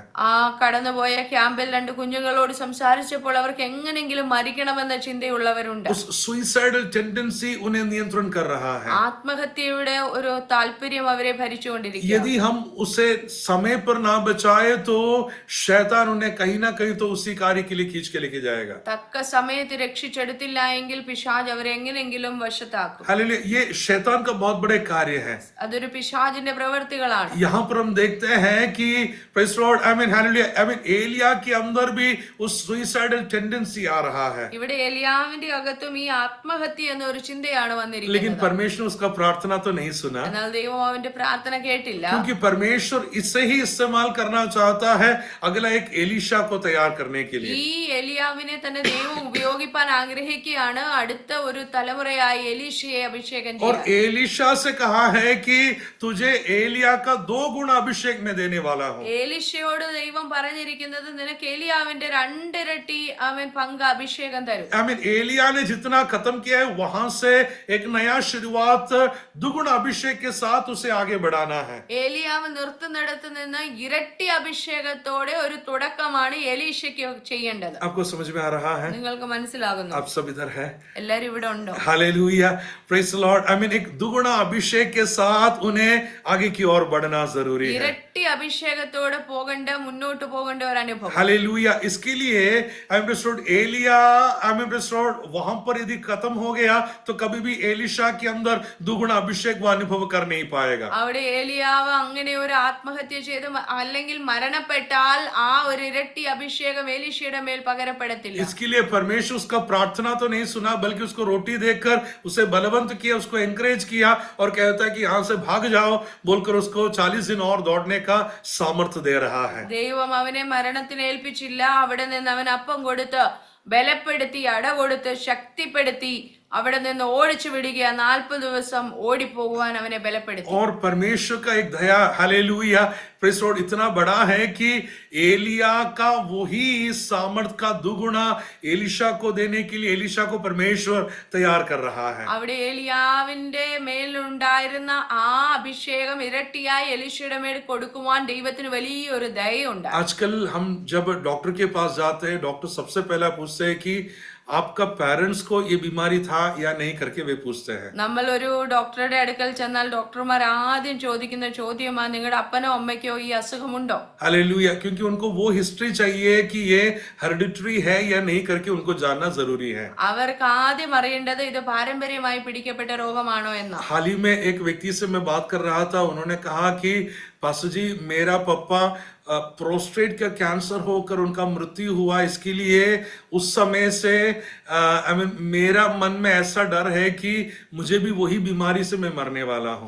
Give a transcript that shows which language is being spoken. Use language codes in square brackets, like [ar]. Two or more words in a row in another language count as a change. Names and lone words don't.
[ml] ആ കടന്നുപോയ ക്യാമ്പിൽ 2 കുഞ്ഞുങ്ങളോട് സംസാരിച്ചപ്പോൾ അവർക്ക് എങ്ങനെങ്കിലും മരിക്കണമെന്ന ചിന്തയുള്ളവരുണ്ട്. [hi] उस [en] suicidal tendency [hi] उन्हें नियंत्रण कर रहा है. [ml] ആത്മഹത്യയുടെ ഒരു താല്പര്യം അവരെ ഭരിച്ചുകൊണ്ടിരിക്കുന്നു. [hi] यदि हम उसे समय पर ना बचाए तो शैतान उन्हें कहीं ना कहीं तो उसी कार्य के लिए खींच के लेके जाएगा. [ml] തക്ക സമയത്ത് രക്ഷിച്ചെടുത്തില്ല എങ്കിൽ പിശാച് അവരെ എങ്ങനെങ്കിലും വശത്താക്കും. [hi] हालेलुया, ये शैतान का बहुत बड़े कार्य है. [ml] അതൊരു പിശാചിന്റെ പ്രവൃത്തികളാണ്. [hi] यहाँ पर हम देखते हैं कि [en] praise Lord, [hi] एलिया के अंदर भी उस [en] suicidal tendency [hi] आ रहा है. [ml] ഇവിടെ എലിയാവിന്റെ അകത്തും ഈ ആത്മഹത്യ എന്ന ഒരു ചിന്തയാണ് [hi] लेकिन [ml] വന്നിരിക്കുന്നത്. [hi] परमेश्वर उसका प्रार्थना तो नहीं सुना, [ml] എന്നാൽ ദൈവം അവന്റെ പ്രാർത്ഥന കേട്ടില്ല. [hi] क्योंकि परमेश्वर इसे ही इस्तेमाल करना चाहता है अगला एक एलीशा को तैयार करने के लिए. [ml] ഈ എലിയാവിനെ തന്നെ ദൈവം ഉപയോഗിക്കാൻ ആഗ്രഹിക്കുകയാണ് അടുത്ത ഒരു തലമുറയായി എലീശയെ അഭിഷേകം [hi] और [ml] ചെയ്യാൻ. [hi] एलीशा से कहा है कि तुझे एलिया का 2 गुना अभिषेक में देने वाला हूं. [ml] എലീശയോട് ദൈവം പറഞ്ഞിരിക്കുന്നത് നിനക്ക് എലിയാവിന്റെ 2 ഇരട്ടി അവൻ പങ്ക് അഭിഷേകം തരും. [hi] एलिया ने जितना खत्म किया है वहां से एक नया शुरुआत दुगुना अभिषेक के साथ उसे आगे बढ़ाना है. [ml] ഏലിയാവ് നിർത്തുന്നിടത്ത് നിന്ന് ഇരട്ടി അഭിഷേകത്തോടെ ഒരു തുടക്കമാണ് എലീശയ്ക്ക് ചെയ്യേണ്ടത്. [hi] आपको समझ में आ रहा है? [ml] നിങ്ങൾക്ക് മനസ്സിലാകുന്നു? [hi] आप सब इधर है? [ml] എല്ലാരും ഇവിടെ ഉണ്ടോ? [hi] हालेलुया, [en] praise the Lord. [hi] एक दुगुना अभिषेक के साथ उन्हें आगे की ओर बढ़ना जरूरी है. [ml] ഇരട്ടി അഭിഷേകത്തോടെ മുന്നോട്ട് പോകേണ്ട ഒരു അനുഭവം. [hi] हालेलुया, इसके लिए एलिया वहां पर यदि खत्म हो गया तो कभी भी एलीशा के अंदर दुगुना अभिषेक वो अनुभव कर नहीं पाएगा. [ml] അവിടെ ഏലിയാവ് അങ്ങനെ ഒരു ആത്മഹത്യ ചെയ്ത് അല്ലെങ്കിൽ മരണപ്പെട്ടാൽ ആ ഒരു ഇരട്ടി അഭിഷേകം എലീശയുടെ മേൽ പകരപ്പെടത്തില്ല. [hi] इसके लिए परमेश्वर उसका प्रार्थना तो नहीं सुना, बल्कि उसको रोटी देकर उसे बलवंत किया, उसको एनकरेज किया और कहता है कि यहाँ से भाग जाओ बोलकर उसको 40 दिन और दौड़ने का सामर्थ्य दे रहा है. [ml] ദൈവം അവനെ മരണത്തിന് ഏൽപ്പിച്ചില്ല. അവിടെ നിന്ന് അവൻ അപ്പം കൊടുത്ത് ബലപ്പെടുത്തി, അട കൊടുത്ത്, ശക്തിപ്പെടുത്തി അവിടെ നിന്ന് ഓടിച്ചു വിടുക, 40 ദിവസം ഓടിപ്പോകുവാൻ അവനെ ബലപ്പെടുത്തി. [hi] और परमेश्वर का एक दया हालेलुया [en] praise Lord [hi] इतना बड़ा है कि एलिया का वही सामर्थ का दुगुना एलिशा को देने के लिए एलिशा को परमेश्वर तैयार कर रहा है. [ml] അവിടെ ഏലിയാവിന്റെ മേലുണ്ടായിരുന്ന ആ അഭിഷേകം ഇരട്ടിയായി എലീശയുടെ മേൽ കൊടുക്കുവാൻ ദൈവത്തിന് വലിയൊരു ദയയുണ്ട്. [hi] आजकल हम जब डॉक्टर के पास जाते हैं, डॉक्टर सबसे पहला पूछते हैं कि आपका पेरेंट्स को ये बीमारी था या नहीं करके वे पूछते हैं. [ml] നമ്മൾ ഒരു ഡോക്ടറുടെ അടുക്കൽ ചെന്നാൽ ഡോക്ടർമാർ ആദ്യം ചോദിക്കുന്ന ചോദ്യമാണ്, നിങ്ങളുടെ അപ്പനോ അമ്മയ്ക്കോ ഈ അസുഖമുണ്ടോ? [hi] हालेलुया, क्योंकि उनको वो हिस्ट्री चाहिए कि ये हेरिडिटरी है या नहीं करके उनको जानना जरूरी है. [ml] അവർക്ക് ആദ്യം അറിയേണ്ടത് ഇത് പാരമ്പര്യമായി പിടിക്കപ്പെട്ട രോഗമാണോ എന്ന്. [hi] हाल ही में एक व्यक्ति से मैं बात कर रहा था, उन्होंने कहा कि पास्टर जी मेरा पापा प्रोस्टेट का कैंसर होकर उनका मृत्यु हुआ, इसके लिए उस समय से मेरा मन में ऐसा डर है कि मुझे भी वही बीमारी से मैं मरने वाला हूँ.